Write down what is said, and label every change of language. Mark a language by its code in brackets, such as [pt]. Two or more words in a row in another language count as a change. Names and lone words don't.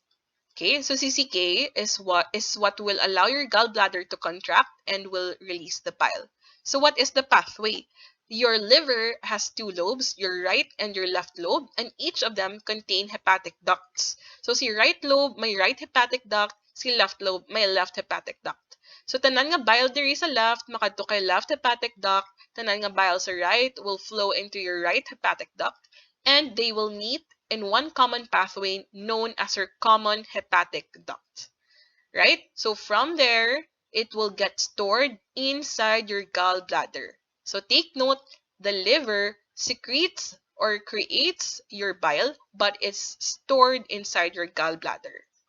[en] Okay, so CCK is what will allow your gallbladder to contract and will release the bile. So what is the pathway? Your liver has two lobes, your right and your left lobe, and each of them contain hepatic ducts. [hil] So si right lobe may [en] right hepatic duct, [hil] si left lobe may [en] left hepatic duct. [hil] So tanan nga bile diri sa left makadto kay [en] left hepatic duct, [hil] tanan nga [en] bile sa right will flow into your right hepatic duct, and they will meet in one common pathway known as your common hepatic duct. Right? So from there, it will get stored inside your gallbladder. So take note, the liver secretes or creates your bile, but it's stored inside your gallbladder.